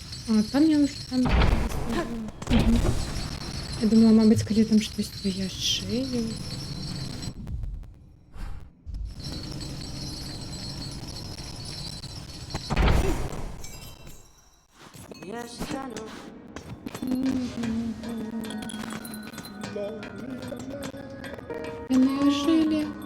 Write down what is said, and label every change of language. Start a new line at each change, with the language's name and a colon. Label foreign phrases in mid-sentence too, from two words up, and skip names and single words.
Russian: А, там я уже там поставила.
Ukrainian: Мгм. Я думала, мабуть,
Belarusian: калі там штосьці яшчэ ёсць. Я стану. Яны жылі.